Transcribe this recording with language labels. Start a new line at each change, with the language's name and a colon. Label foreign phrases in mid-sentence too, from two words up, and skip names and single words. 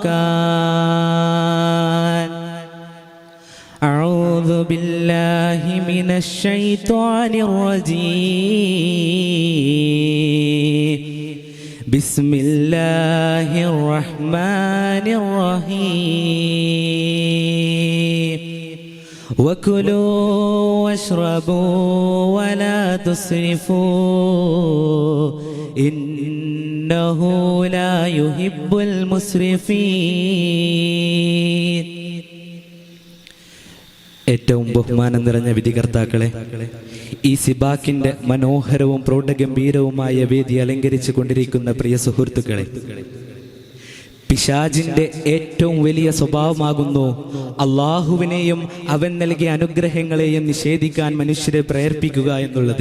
Arabic: كان أعوذ بالله من الشيطان الرجيم بسم الله الرحمن الرحيم وكلوا واشربوا ولا تسرفوا إنه لا يحب المسرفين.
Malayalam: ഏറ്റവും ബഹുമാനം നിറഞ്ഞ വിധികർത്താക്കളെ, ഈ സിബാക്കിന്റെ മനോഹരവും പ്രൗഢഗംഭീരവുമായ വേദി അലങ്കരിച്ചു കൊണ്ടിരിക്കുന്ന പ്രിയ സുഹൃത്തുക്കളെ, പിശാചിന്റെ ഏറ്റവും വലിയ സ്വഭാവമാകുന്നു അള്ളാഹുവിനെയും അവൻ നൽകിയ അനുഗ്രഹങ്ങളെയും നിഷേധിക്കാൻ മനുഷ്യരെ പ്രേരിപ്പിക്കുക എന്നുള്ളത്.